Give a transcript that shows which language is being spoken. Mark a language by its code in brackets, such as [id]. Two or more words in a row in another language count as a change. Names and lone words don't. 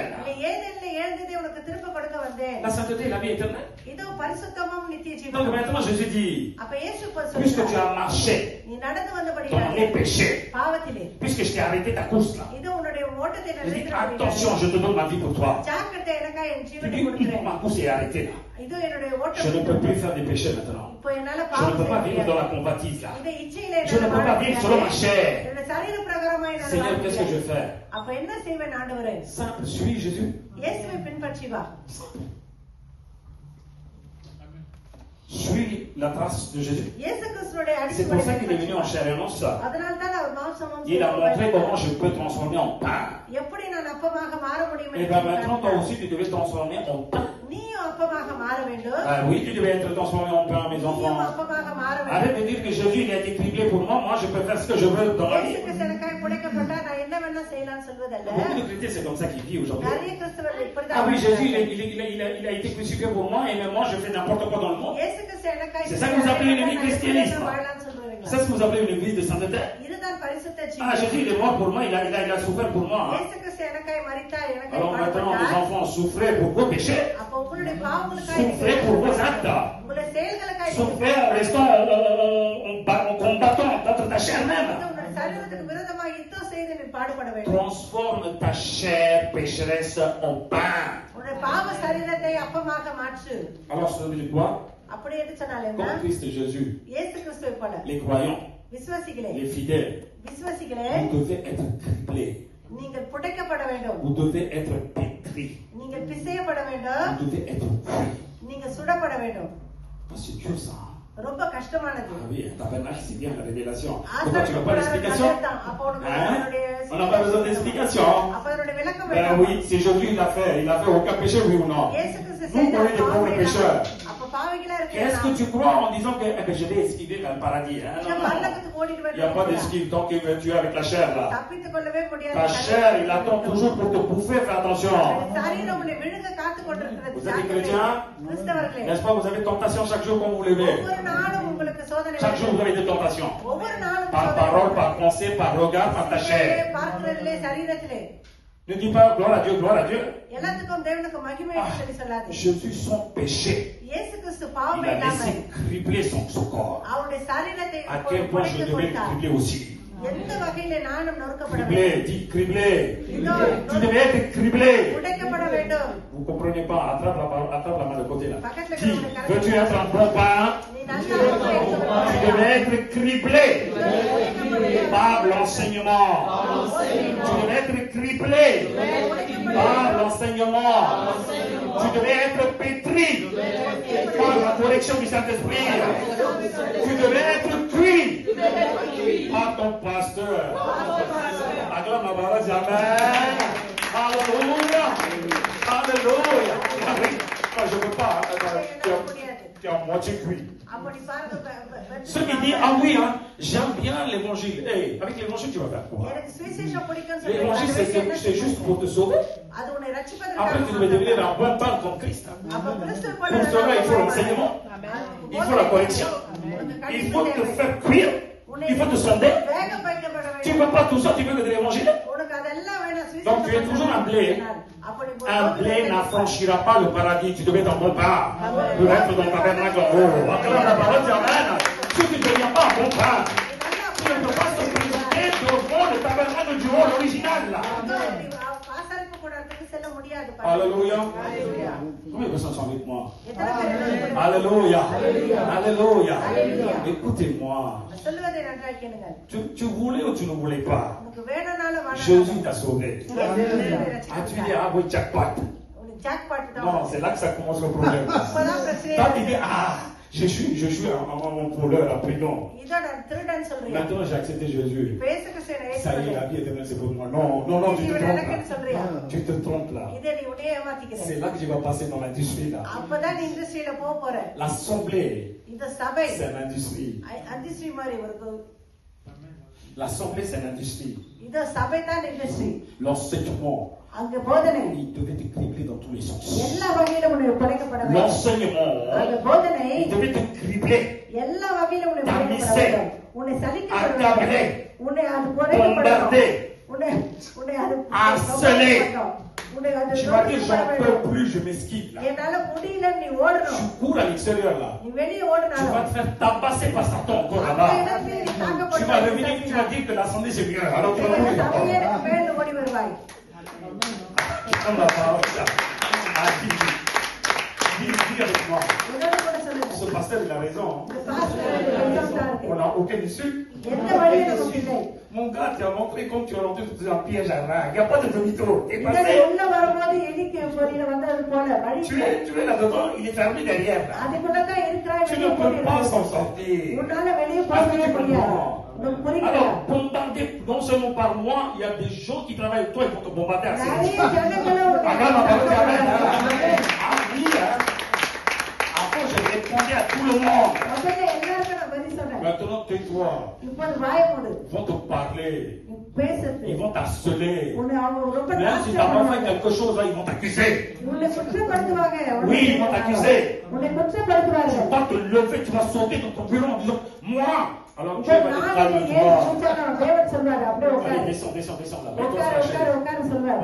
[ta] இல்லை, ஏதேனிலே இழந்ததை உனக்கு திரும்ப கொடுக்க வந்தேன். [fr] La sainteté et la vie éternelle. [ta] இதோ பரிசுத்தமும் நித்திய [fr] Donc [ta] ஜீவனும். [fr] maintenant Jésus dit, [ta] அப்ப இயேசு [fr] puisque tu [ta] சொல்றார், [fr] as marché [ta] நீ நடந்து [fr] dans [ta] வந்தபடியால் [fr] les péchés, [ta] பாவத்திலே [fr] puisque je t'ai arrêté ta course là, [ta] இதோ உன்னுடைய ஓட்டத்தை [fr] je dis, [ta] நிறைவேற்ற [fr] attention, je te donne ma vie pour toi. [ta] ஜாக்கிரதை, எனக்காக என் [fr] Tu [ta] ஜீவனை [fr] dis, [ta] கொடுக்கிறேன். [fr] ma course est arrêtée là. [ta] இதோ என்னுடைய [fr] Je ne [ta] ஓட்டம் [fr] peux plus faire des péchés maintenant. [ta] இப்போ என்னால [fr] Je ne [ta] பாவம் [fr] peux [ta] செய்ய [fr] pas vivre dans [ta] முடியாது. [fr] la convoitise là. [ta] இந்த இச்சையில [fr] Je ne [ta] என்னால [fr] peux [ta] வாழ [fr] pas vivre selon ma [ta] முடியாது. [fr] chair. [ta] என்னுடைய சரீர பிரகாரமா என்னால வாழ [fr] Seigneur, qu'est-ce que je [ta] முடியாது. [fr] fais? [ta] அப்ப என்ன செய்வேன் ஆண்டவரே? [fr] Simple, suis Jésus. [ta] இயேசுவை பின்பற்றி வா. [fr] Suis la trace de Jésus. [ta] இயேசு கிறிஸ்துவோட [fr] C'est pour ça qu'il est venu en [ta] அடிப்படை [fr] chair et en os. [ta] அதனால தான் அவர் மாம்சமும் [fr] Il a montré [ta] சிலுவையும் [fr] comment je peux transformer en pain. [ta] எப்படி நான் அப்பமாக மாற முடியும் [fr] Et [ta] என்று [fr] bien maintenant, toi [ta] சொன்னார். [fr] aussi, tu devais transformer en pain. [ta] நீயும் அப்பமாக மாற வேண்டும். [fr] Oui, tu devais être transformé en pain, mes [ta] நீயும் [fr] enfants. [ta] அப்பமாக மாற [fr] Arrête [ta] வேண்டும். [fr] de dire que Jésus, il a été criblé pour moi. Moi, je peux faire ce que je veux dans la [ta] இயேசு [fr] vie. [ta] கிறிஸ்து எனக்காக புடைக்கப்பட்டா நான் என்ன வேணா செய்யலாம்னு சொல்வதல்ல. [fr] Beaucoup de chrétiens, c'est comme ça qu'ils vivent aujourd'hui. [ta] நிறைய கிறிஸ்தவர்கள் இப்படிதான் [fr] Ah oui, Jésus, [ta] வாழ்கிறார்கள். [fr] il a été crucifié pour moi, et même moi, je fais n'importe quoi dans le monde. [ta] இயேசு கிறிஸ்து எனக்காக [fr] C'est ça que vous appelez le christianisme. [ta] வாழலாம்னு சொல்றீங்களா? [fr] C'est ce que vous appelez une église de sainteté. [ta] இதுதான் பரிசுத்த [fr] Ah, [ta] ஜீவன். [fr] Jésus, il est mort pour moi, il a souffert pour moi. [ta] இயேசு கிறிஸ்து எனக்காக மரித்தார், எனக்காக [fr] Alors maintenant, mes [ta] பாடுபட்டார். [fr] enfants, souffrez pour vos péchés. [ta] அப்ப உங்களுடைய பாவங்களுக்காக [fr] Souffrez pour vos actes. [ta] உங்களுடைய செயல்களுக்காக [fr] Souffrez en restant, en combattant contre ta chair même. [ta] உங்களுடைய சரீரத்துக்கு விரோதமாக யுத்தம் செய்து நீ பாடுபட வேண்டும். [fr] Transforme ta chair pécheresse en pain. [ta] உன்னுடைய பாவ சரீரத்தை அப்பமாக மாற்று. [fr] Alors, ça veut dire quoi? [ta] அப்படி என்று சொன்னால் என்ன? [fr] Comme Christ Jésus, [ta] இயேசு கிறிஸ்துவை போல [fr] les croyants, [ta] விசுவாசிகளே, [fr] les fidèles, [ta] விசுவாசிகளே, [fr] vous devez être criblés. [ta] நீங்கள் புடைக்கப்பட வேண்டும். [fr] Vous devez être pétris. [ta] நீங்கள் பிசையப்பட வேண்டும். [fr] Vous devez être cuits. [ta] நீங்கள் சுடப்பட வேண்டும். [fr] Ah, c'est dur ça. [ta] ரொம்ப கஷ்டமானது. [fr] Ah oui, un tabernacle, c'est bien la révélation. Pourquoi tu n'as pas l'explication? [ta] அப்ப உனக்கு [fr] Hein? [ta] அதனுடைய [fr] On n'a pas besoin d'explication. [ta] அப்ப அதனுடைய விளக்கம் [fr] Ben [ta] வேண்டாம். [fr] oui, c'est Jésus il a fait aucun péché, oui ou non? [ta] இயேசு கிறிஸ்து [fr] Nous, on est des pauvres pécheurs. [ta] அப்ப பாவிகளா [fr] Qu'est-ce que [ta] இருக்கீங்க. [fr] tu crois en disant que eh ben, je vais esquiver le paradis? Hein? Non, non, non. [ta] பரலோகத்துக்கு ஓடிடுவேன். [fr] Il n'y a pas d'esquive tant que tu es avec la chair là. [ta] தப்பித்துக் கொள்ளவே முடியாது. [fr] Ta chair, il attend toujours pour te bouffer, fais attention. [ta] சரீரம் உன்னை விழுங்க காத்துக் கொண்டிருக்கிறது. [fr] Vous êtes chrétiens? [ta] கிறிஸ்தவர்களே, [fr] N'est-ce pas, vous avez tentation chaque jour quand vous vous levez. [ta] ஒவ்வொரு நாளும் உங்களுக்கு சோதனை [fr] Chaque jour, [ta] வரும். [fr] vous avez des tentations. [ta] ஒவ்வொரு நாளும் [fr] Par [ta] சோதனை [fr] parole, [ta] வரும். [fr] par pensée, par regard, par ta chair. [ta] பார்க்கிறதிலே, சரீரத்திலே [fr] Ne dis pas gloire à Dieu, gloire à Dieu. [ta] எல்லாத்துக்கும் தேவனுக்கு மகிமை என்று சொல்லி சொல்லாதே. [fr] Jésus, son péché, [ta] இயேசு கிறிஸ்து [fr] il [ta] பாவம் [fr] a [ta] இல்லாமல் [fr] laissé cribler son corps. [ta] அவருடைய சரீரத்தை [fr] À quel point je [ta] புடைத்துக் [fr] devais le [ta] கொண்டார். [fr] cribler aussi. [ta] எந்த வகையில நானும் நொறுக்கப்பட வேண்டும். [fr] Criblé, dis criblé. Tu devais être criblé. [ta] புடைக்கப்பட வேண்டும். [fr] Vous comprenez pas? Attrape la main de côté là. [ta] பக்கத்துல [fr] Dis, [ta] இருக்கிறவனை [fr] veux-tu [ta] கரெக்டா [fr] être un bon pain? [ta] நீ நல்ல அப்பத்தை எடுத்து [fr] Tu [ta] வா. [fr] devais être criblé par l'enseignement. Tu devais être criblé par l'enseignement. Tu devais être pétri par la correction du Saint-Esprit. Tu devais être cuit par ton pasteur. Acclame la parole, dis Amen. Alléluia. Alléluia. Ah oui, moi je ne veux pas. Tu es à moitié cuit. [ta] அப்படி பாருங்க [fr] Ceux qui disent, ah oui, hein, j'aime bien l'évangile. Hey, avec l'évangile, tu vas faire quoi? [ta] எனக்கு சுவிசேஷம் பிடிக்கும்னு [fr] L'évangile, [ta] சொல்றீங்க. [fr] c'est juste pour te sauver. [ta] அது உன்னை ரட்சிப்பதற்காக [fr] Après, tu devais devenir un bon pain comme Christ. [ta] அப்ப கிறிஸ்து போல [fr] Pour cela, il faut l'enseignement. Il faut la correction. Il faut te faire cuire. Il faut te sonder. [ta] வேக வைக்கப்பட [fr] Tu ne [ta] வேண்டும். [fr] veux pas tout ça, tu veux que de l'évangile. [ta] உனக்கு அதெல்லாம் வேணும். [fr] Donc, tu es toujours un blé. [ta] அப்படி [fr] Un blé n'affranchira pas le paradis. Tu devais être un bon pain. Pour être dans le tabernacle en haut. Acclame la parole, dis Amen. Si tu ne deviens pas un bon pain, tu ne peux pas te présenter devant le tabernacle du haut, l'original là. [ta] வாசலுக்கு கூடத்துக்கு செல்ல முடியாது. அது பண்ணுது. [fr] Alléluia. Alléluia. Combien de personnes sont avec moi? [ta] எத்தனை பேர் என்னோட [fr] Alléluia. Alléluia. Alléluia. Alléluia. Écoutez-moi. [ta] சொல்லுவதை நன்றாக கேளுங்கள். [fr] Tu voulais ou tu ne voulais pas? [ta] உனக்கு வேணும்னாலும் வேணாம். [fr] Jésus t'a sauvé. As-tu dit, ah oui, jackpot? [ta] உனக்கு ஜாக்பாட் தான். [fr] Non, c'est là que ça commence le problème. [ta] அப்பதான் பிரச்சனை. [fr] Quand tu dis, ah, je suis un voleur, un prudent. [ta] இதோ நான் திருடன் சொல்றியா? [fr] Maintenant, j'ai accepté Jésus. [ta] பேசுக்கு சரி [fr] Ça y est, la vie éternelle, c'est pour moi. Non, non, non, tu te [ta] இவன் [fr] trompes [ta] எனக்குன்னு [fr] là. [ta] சொல்றியா? [fr] Tu te trompes là. [ta] இதை நீ உன்னையே ஏமாத்திக்கிற. [fr] C'est là que tu vas passer dans l'industrie là. [ta] அப்பதான் நீ இண்டஸ்ட்ரியில போக போற. [fr] L'assemblée, [ta] இந்த சபை [fr] c'est l'industrie. [ta] இண்டஸ்ட்ரி மாதிரி ஒரு [fr] L'assemblée, c'est l'industrie. [ta] இந்த சபை தான் இண்டஸ்ட்ரி. [fr] L'enseignement, [ta] அங்க போதனை [fr] il devait te cribler dans tous les sens. [ta] எல்லா வகையிலும் உன்னை படைக்கப்பட வேண்டும். [fr] L'enseignement, [ta] அந்த போதனை [fr] il devait te cribler. [ta] எல்லா வகையிலும் உன்னை படைக்கப்பட [fr] Tamisser. [ta] வேண்டும். உன்னை சலிக்கப்பட [fr] Accabler. [ta] வேண்டும். உன்னை அது படைக்கப்பட [fr] Bombarder. [ta] உன்னை அது [fr] Harceler. [ta] உன்னை அது [fr] Tu vas dire, j'en peux plus, je m'esquive là. [ta] என்னால முடியல நீ ஓடணும். [fr] Tu cours à l'extérieur là. [ta] நீ வெளியே [fr] Tu [ta] ஓடினாலும் [fr] vas te faire tabasser par Satan encore [ta] அந்த [fr] là-bas. [ta] இடத்துல நீ [fr] Tu [ta] தாக்கப்பட [fr] vas revenir, tu vas dire que l'assemblée c'est bien. Alors tu vas [ta] இந்த [fr] revenir. [ta] சபையே எனக்கு மேல ஓடி வருவாய். [fr] Comme la parole là. Ah, dis avec moi. [ta] என்னோட கூட சொல்லுங்க. [fr] Ce pasteur il a raison. [ta] இந்த பாஸ்டர் எக்ஸாம்டா [fr] On [ta] இருக்கு. [fr] n'a aucune issue. [ta] எந்த வழியும் நமக்கு இல்லை. [fr] Mon gars, tu as montré comme tu es rentré dans un piège à rein. Il n'y a pas de demi-tour. T'es [ta] இந்த [fr] passé. [ta] உள்ள வரும்போது எலிக்கு பொறியில வந்தது போல வழி [fr] Tu es là-dedans, il est fermé derrière. Là. [ta] அதுக்குள்ள தான் இருக்கிறாய். [fr] Tu ne peux pas s'en sortir. [ta] உன்னால வெளியே [fr] Parce que [ta] போகவே [fr] tu [ta] முடியாது. [fr] comprends. [ta] உனக்கு புரியல. [fr] Alors, bombardé non seulement par moi, il y a des gens qui travaillent avec toi, ils vont te bombarder à [ta] நிறைய [fr] ça. [ta] ஜனங்களும் உன்னை [fr] Regarde ma parole, amen, [ta] ஆமென். [fr] hein. Ah oui, hein. Avant, je répondais à tout le monde. [ta] முதல்ல எல்லாருக்கும் நான் பதில் சொன்னேன். [fr] Maintenant, tais-toi. [ta] இப்போது வாயை மூடு. [fr] Ils vont te parler. [ta] நீ பேசுறது. [fr] Ils vont t'harceler. [ta] உன்னை அவங்க ரொம்ப [fr] Même si tu n'as pas fait quelque chose, là, ils vont t'accuser. [ta] உன்னை குற்றப்படுத்துவாங்க. [fr] Oui, ils vont t'accuser. [ta] உன்னை குற்றப்படுத்துவாங்க. [fr] Tu vas te lever, tu vas sauter dans ton bureau en disant, moi. Alors, [ta] இப்போ [fr] Dieu va dire, [ta] நான் இதை ஏன் [fr] calme-toi. [ta] கூப்பிட்டாலும் தேவன் சொல்வாரு அப்படியே [fr] Allez, [ta] உட்காரு. [fr] descends là. Mets-toi [ta] உட்காரு [fr] sur la chaise. [ta] உட்காரு சொல்வாரு.